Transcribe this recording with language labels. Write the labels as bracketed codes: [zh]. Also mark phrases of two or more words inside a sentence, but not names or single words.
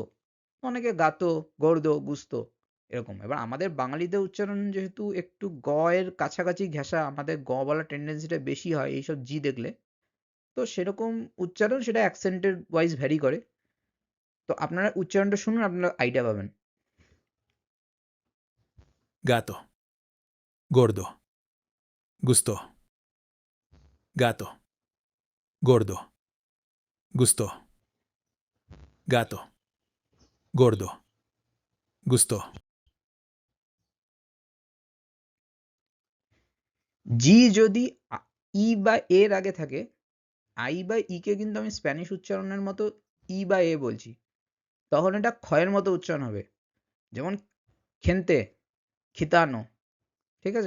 [bn] অনেকে [es] gato, gordo, gusto [bn] এরকম। এবার আমাদের বাঙালিদের উচ্চারণ যেহেতু একটু গ এর কাছাকাছি ঘেঁষা, আমাদের গ বলার টেন্ডেন্সিটা বেশি হয় এইসব জি দেখলে। তো সেরকম উচ্চারণ সেটা অ্যাকসেন্টের [en] wise vary [bn] করে। তো আপনারা উচ্চারণটা শুনুন, আপনারা আইডিয়া পাবেন। [es] gato, gordo, gusto, gato, gordo, gusto, gato, gordo, gusto, [bn] জি যদি ই বা এর আগে থাকে, আই বা ই কে কিন্তু আমি স্প্যানিশ উচ্চারণের মতো ই বা এ বলছি, তখন এটা ক্ষয়ের মতো উচ্চারণ হবে। যেমন [es] gente, gitano, [bn] ঠিক আছে?